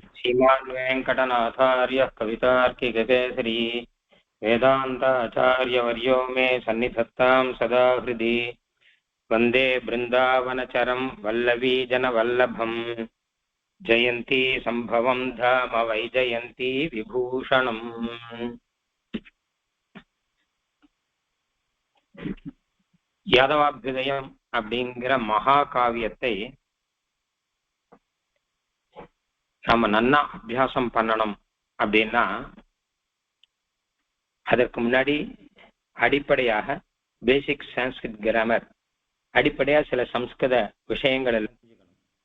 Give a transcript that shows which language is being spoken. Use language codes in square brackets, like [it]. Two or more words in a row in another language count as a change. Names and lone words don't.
[sa] श्रीमान् वेङ्कटनाथार्यः कवितार्किककेसरी वेदान्ताचार्यवर्यो मे सन्निधत्तां सदा हृदि वन्दे बृन्दावनचरं वल्लवीजनवल्लभम् जयन्ती सम्भवं धाम वैजयन्ती विभूषणम्. [ta] யாதவாபியுதயம் அப்படிங்கிற மகா காவியத்தை நம்ம நன்னா அபியாசம் பண்ணணும் அப்படின்னா அதற்கு முன்னாடி அடிப்படையாக [en] basic Sanskrit grammar, [ta] அடிப்படையா சில சம்ஸ்கிருத விஷயங்கள் எல்லாம் புரிஞ்சுக்கணும்.